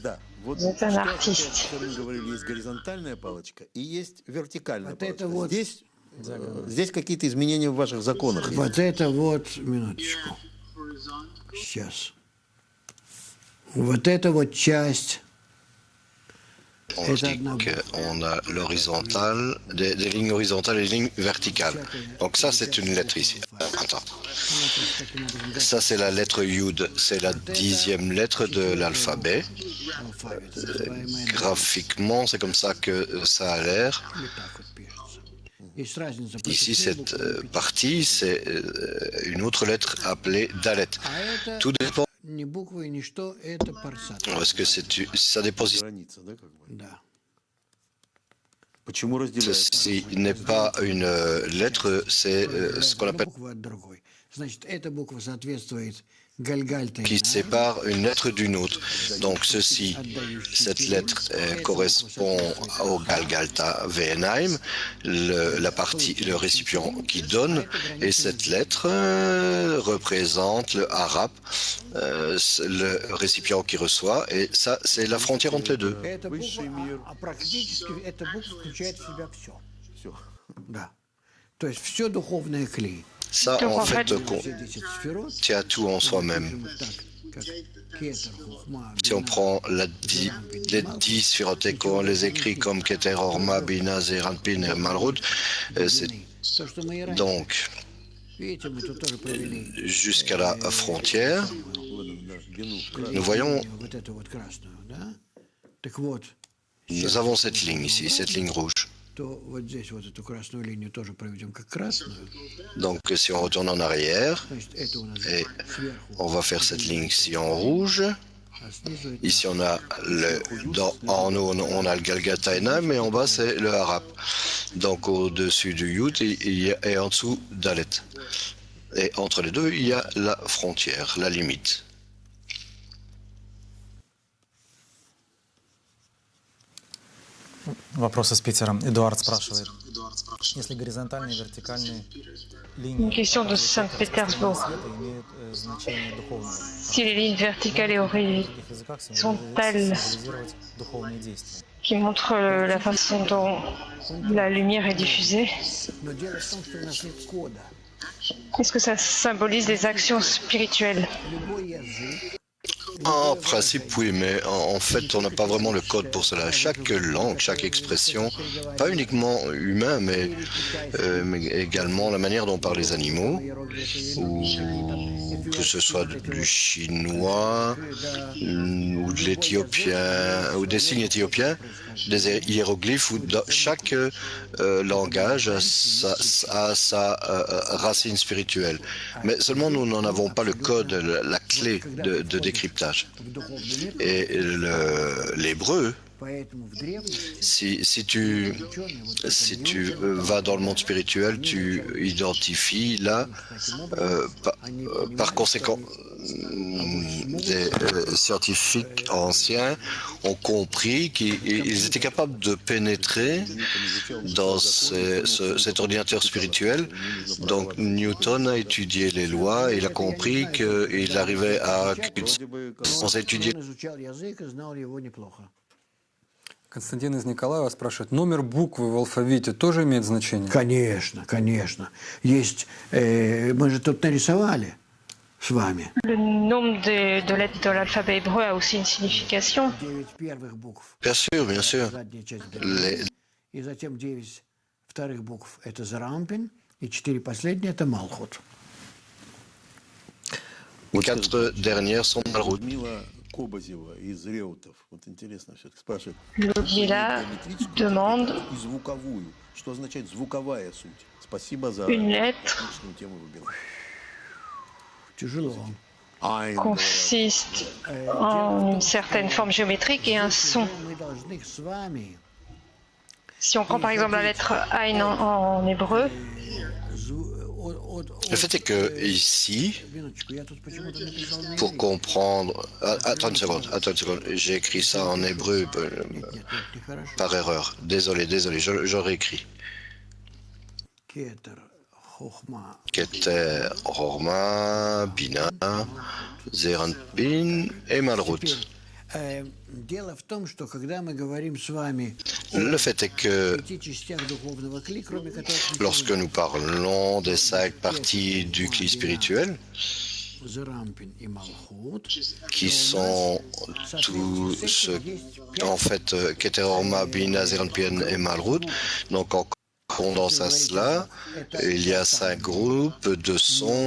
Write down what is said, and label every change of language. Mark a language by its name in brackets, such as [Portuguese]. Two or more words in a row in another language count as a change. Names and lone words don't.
[Russian] да, вот Это что, артист. что мы говорили, есть горизонтальная палочка и есть вертикальная Вот палочка. это вот- Здесь какие-то изменения в ваших законах есть. Вот это вот, минуточку. Сейчас. Вот это вот часть. [French] On Et dit qu'on a l'horizontale, des lignes horizontales et des lignes verticales. Donc ça, c'est une lettre ici. Attends. Ça, c'est la lettre Yud. C'est la 10e lettre de l'alphabet. Graphiquement, c'est comme ça que ça a l'air. Ici, cette partie, c'est une autre lettre appelée Dalet. Tout dépend. [Russian] Не буквы, ни что, это парсат. [French] Parce que ça dépend si [Russian] Граница, да, как бы? Да. Почему разделяется? [French] ceci n'est pas une lettre, c'est ce qu'on appelle [Russian] Буква от другой. Значит, эта буква соответствует Гальгальта. [French] qui sépare une lettre d'une autre. Donc ceci, cette lettre correspond au Galgalta Ve'enaim, la partie, le récipient qui donne, et cette lettre représente le Harap, le récipient qui reçoit, et ça, c'est la frontière entre les deux. [Russian] Эта Высший буква, мир. практически эта буква включает в себя все. Все. Да. То есть все духовное клей. [French] Ça, Donc, en en fait, fait, [Russian] Все 10 сферот. [French] tient tout en soi-même. [Russian] Так, как Кетер, Хухма, [French] Si on [Russian] Бина, [French] prend les 10 sphirothèques, on les écrit comme Keter, Orma, Bina, Zeranpin et Malrut, c'est [Russian] то, что мы и раньше. [French] donc [Russian] Видите, мы тут тоже провели. [French] jusqu'à la frontière. Nous voyons, [Russian] Вот эту вот красную, да? Так вот, [French] nous avons cette ligne ici, cette ligne rouge. [Russian] то вот здесь вот эту красную линию тоже проведем как красную. [French] Donc si on retourne en arrière, [Russian] Значит, это у нас [French] et [Russian] сверху, [French] on va faire cette ligne ici en rouge. [Russian] а снизу это [French] Ici on a en haut on a le Galgata Enam et en bas c'est le Harap. Donc au-dessus du Yud et en dessous Dalet. Et entre les deux il y a la frontière, la limite. [Russian] Вопрос из Питера. Эдуард спрашивает. Если горизонтальные и вертикальные линии [French] Une question de Saint-Pétersbourg. [Russian] света имеют значение духовного, [French] Si les lignes verticales et [Russian] в [French] horizontales [Russian] других языках [French] sont-elles [Russian] символизировать духовные действия. [French] qui montrent la façon dont la lumière est diffusée, [Russian] Но дело в том, что у нас нет кода. [French] est-ce que ça symbolise des actions spirituelles? [Russian] Любой язык, [French] En principe, oui, mais en fait, on n'a pas vraiment le code pour cela. Chaque langue, chaque expression, pas uniquement humain, mais également la manière dont parlent les animaux, ou que ce soit du chinois, ou de l'éthiopien, ou des signes éthiopiens, des hiéroglyphes, ou chaque langage a sa racine spirituelle. Mais seulement nous n'en avons pas le code, la clé de décryptage. [Russian] в духовный мир, [French] Et l'hébreu, [Russian] поэтому в древности [French] si tu vas dans le monde spirituel, tu identifies là, par conséquent, des scientifiques anciens ont compris qu'ils étaient capables de pénétrer dans cet ordinateur spirituel. Donc Newton a étudié les lois, il a compris qu'il arrivait à sans étudier. [Russian] он изучал язык и знал его неплохо. Константин из Николаева спрашивает, номер буквы в алфавите тоже имеет значение? Конечно, конечно. Есть, мы же тут нарисовали с вами [French] Le nombre de lettres de l'alphabet hébreu a aussi une signification. [Russian] 9 первых букв. [French] Bien sûr, bien sûr. [Russian] Задняя часть [French] Les- [Russian] и затем 9 вторых букв это Зарампин, и 4 последние это Малхут. Вот [French] 4 dernières sont Malrut. [Russian] Людмила Кобазева из Реутов. Вот интересно все-таки спрашивает. [French] Ludmila [Russian] Геометрическую [French] demande [Russian] и звуковую. Что означает звуковая суть? Спасибо за [French] une lettre [Russian] отличную тему выбирать. Тяжело. [French] Ein, consiste en une certaine forme géométrique et un son. [Russian] Мы должны с вами [French] Si on prend par exemple la lettre Ein en hébreu, Le fait est que ici, [Russian] Минуточку, я тут почему-то написал на [French] pour [Russian] иврите. [French] comprendre... Attends une seconde. J'ai écrit ça en hébreu [Russian] Нет, нехорошо. [French] par erreur. Désolé, j'aurais écrit. [Russian] Кетер, хохма. [French] Keter, Horma, Bina, Zeranpin et Malrout. [Russian] Дело в том, что когда мы говорим с вами [French] Le fait est que [Russian] о 5 частях духовного кли, кроме которых [French] lorsque nous parlons des 5 parties du cli spirituel, [Russian] Zeranpin и Malchut, [French] qui sont tous ceux, en fait, Keter, Horma, Bina, Zeranpin et Malrout, donc en condensant à cela, il y a 5 groupes de sons.